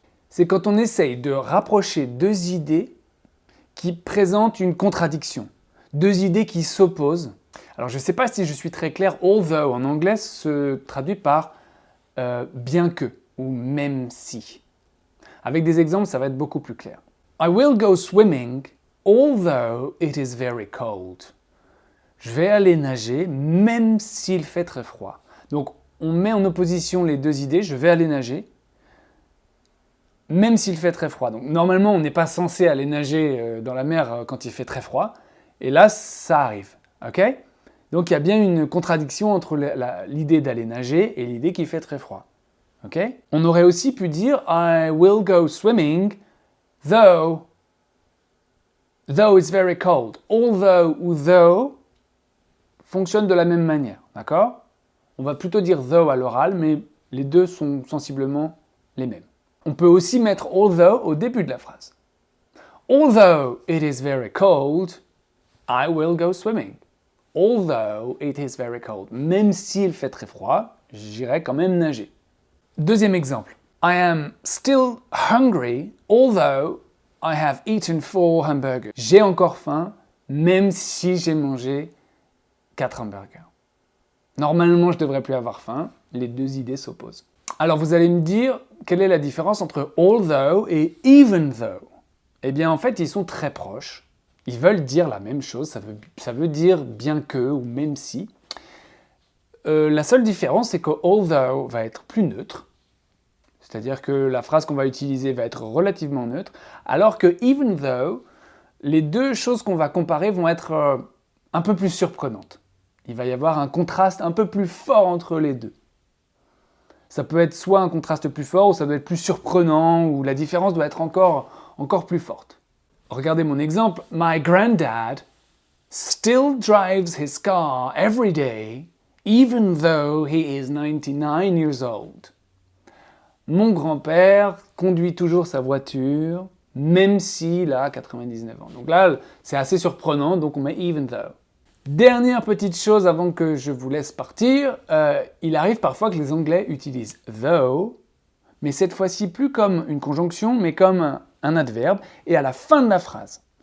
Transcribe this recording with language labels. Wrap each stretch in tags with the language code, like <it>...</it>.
<fr>C'est quand on essaye de rapprocher deux idées qui présentent une contradiction. Deux idées qui s'opposent. Alors, je ne sais pas si je suis très clair. Although, en anglais, se traduit par bien que ou même si. Avec des exemples, ça va être beaucoup plus clair.</fr> <en>I will go swimming although it is very cold.</en> <fr>Je vais aller nager même s'il fait très froid. Donc on met en opposition les deux idées, je vais aller nager même s'il fait très froid. Donc normalement on n'est pas censé aller nager dans la mer quand il fait très froid, et là ça arrive, ok? Donc il y a bien une contradiction entre l'idée d'aller nager et l'idée qu'il fait très froid. Okay? On aurait aussi pu dire</fr> <en>I will go swimming though it's very cold.</en> <fr>Although ou though fonctionnent de la même manière. D'accord? On va plutôt dire though à l'oral, mais les deux sont sensiblement les mêmes. On peut aussi mettre although au début de la phrase.</fr> <en>Although it is very cold, I will go swimming. Although it is very cold.</en> <fr>Même s'il fait très froid, j'irai quand même nager. Deuxième exemple.</fr> <en>I am still hungry, although I have eaten 4 hamburgers.</en> <fr>J'ai encore faim, même si j'ai mangé 4 hamburgers. Normalement, je ne devrais plus avoir faim. Les deux idées s'opposent. Alors, vous allez me dire, quelle est la différence entre although et even though? Eh bien, en fait, ils sont très proches. Ils veulent dire la même chose, ça veut dire bien que ou même si. La seule différence, c'est que although va être plus neutre, c'est-à-dire que la phrase qu'on va utiliser va être relativement neutre, alors que even though, les deux choses qu'on va comparer vont être un peu plus surprenantes. Il va y avoir un contraste un peu plus fort entre les deux. Ça peut être soit un contraste plus fort, ou ça doit être plus surprenant, ou la différence doit être encore plus forte. Regardez mon exemple.</fr> <en>My granddad still drives his car every day, even though he is 99 years old.</en> <fr>Mon grand-père conduit toujours sa voiture, même s'il a 99 ans. Donc là, c'est assez surprenant, donc on met even though. Dernière petite chose avant que je vous laisse partir, il arrive parfois que les Anglais utilisent though, mais cette fois-ci plus comme une conjonction, mais comme un adverbe, et à la fin de la phrase.</fr>